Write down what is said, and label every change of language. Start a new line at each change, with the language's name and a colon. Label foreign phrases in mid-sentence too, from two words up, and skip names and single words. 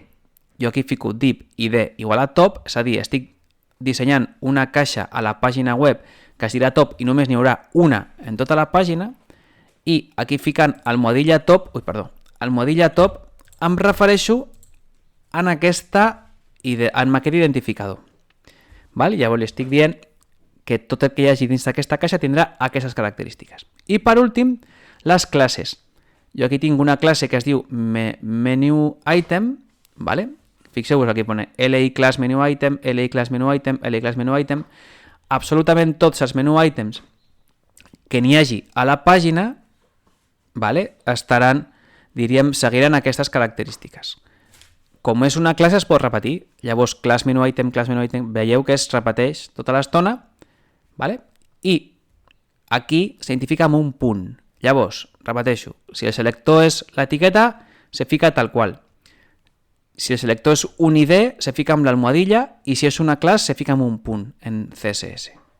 Catalan: Jo aquí fico
English: div id
Catalan: igual a top, és a dir, estic dissenyant una caixa a la pàgina web que es dirà top i només n'hi haurà una en tota la pàgina, i aquí ficant almohadilla top em refereixo en aquest identificador. Val? Llavors li estic dient que tot el que hi hagi dins d'aquesta caixa tindrà aquestes característiques. I per últim, les classes. Jo aquí tinc una classe que es diu
English: menu item,
Catalan: vale? Fixeu-vos, aquí pone
English: li class menu item, li class menu item, li class menu item.
Catalan: Absolutament tots els
English: menu items
Catalan: que n'hi hagi a la pàgina, vale, seguiran aquestes característiques. Com és una classe es pot repetir, llavors
English: class menu item,
Catalan: veieu que es repeteix tota l'estona, vale? I aquí s'identifica amb un punt. Llavors, repeteixo, si el selector és l'etiqueta, se fica tal qual. Si el selector és un ID, se fica amb l'almohadilla, i si és una classe, se fica amb un punt en CSS.